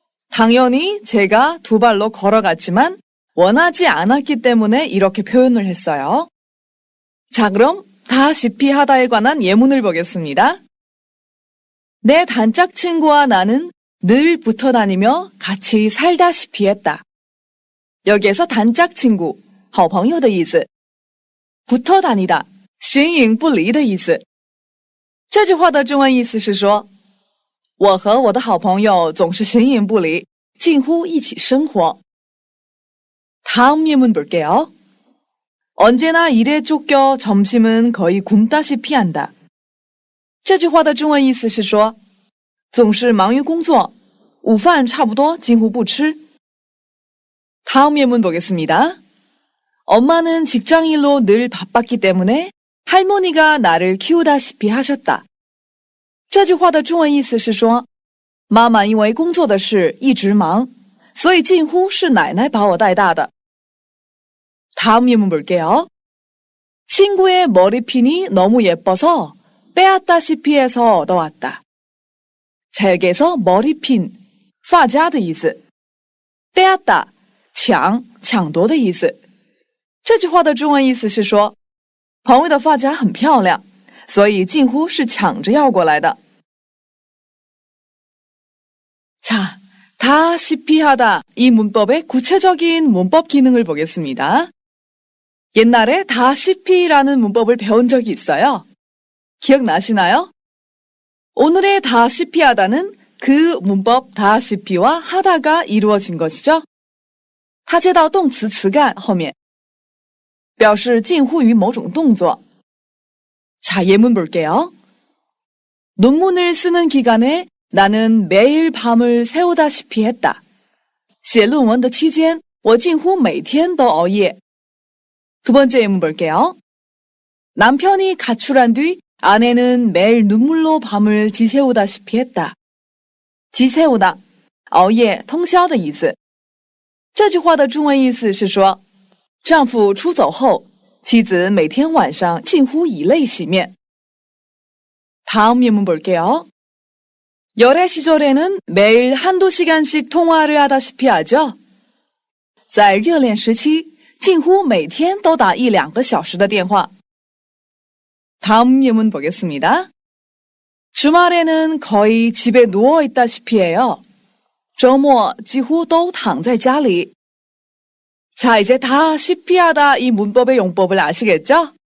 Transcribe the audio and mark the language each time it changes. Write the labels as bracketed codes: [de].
[ko] 당연히 제가 두 발로 걸어갔지만 원하지 않았기 때문에 이렇게 표현을 했어요. 자, 그럼 다시피 하다에 관한 예문을 보겠습니다. 내 단짝 친구와 나는 늘 붙어 다니며 같이 살다시피 했다. 여기에서 단짝 친구 [zh] 好朋友的意思 [ko] 붙어 다니다 [zh] 形影不离的意思 这句话的中文意思是说我和我的好朋友总是形影不离近乎一起生活 [ko] 다음 예문 볼게요. 언제나 일에 쫓겨 점심은 거의 굶다시피 한다. [zh] 这句话的中文意思是说总是忙于工作午饭差不多几乎不吃 [ko] 다음 예문 보겠습니다. 엄마는 직장일로 늘 바빴기 때문에 할머니가 나를 키우다시피 하셨다. [zh] 这句话的中文意思是说妈妈因为工作的事一直忙所以近乎是奶奶把我带大的 [ko] 다음 예문 볼게요. 친구의 머리핀이 너무 예뻐서 빼앗다시피 해서 얻어왔다. 자, 여기에서 머리핀, [zh] 发夹的意思 [ko] 빼앗다, [zh] 抢夺的意思这句话的中文意思是说，朋友的发夹很漂亮，所以近乎是抢着要过来的。 [ko] 자, 다시피 하다 이 문법의 구체적인 문법 기능을 보겠습니다. 옛날에 다시피라는 문법을 배운 적이 있어요. 기억나시나요? 오늘의 다시피 하다는 그 문법 다시피와 하다가 이루어진 것이죠. [zh] 它接到动词词干后面，表示近乎于某种动作。 [ko] 자, 예문 볼게요. 논문을 쓰는 기간에 나는 매일 밤을 새우다시피 했다. [zh] 写论文的期间，我近乎每天都熬夜。 [ko] 두 번째 예문 볼게요. 남편이 가출한 뒤 아내는 매일 눈물로 밤을 지새우다시피 했다. [zh] 지새우다, 熬夜通宵的意思。这句话的中文意思是说，丈夫出走后，妻子每天晚上近乎以泪洗面。 [ko] 다음 예문 볼게요. 열애 시절에는 매일 한두 시간씩 통화를 하다시피 하죠. [zh] 在热恋时期，近乎每天都打1-2个小时的电话。 [ko] 다음 예문 보겠습니다. 주말에는 거의 집에 누워 있다시피 해요. [zh] 周末几乎都躺在家里。 [ko] 자, 이제 다시피 하다 이 문법의 용법을 아시겠죠?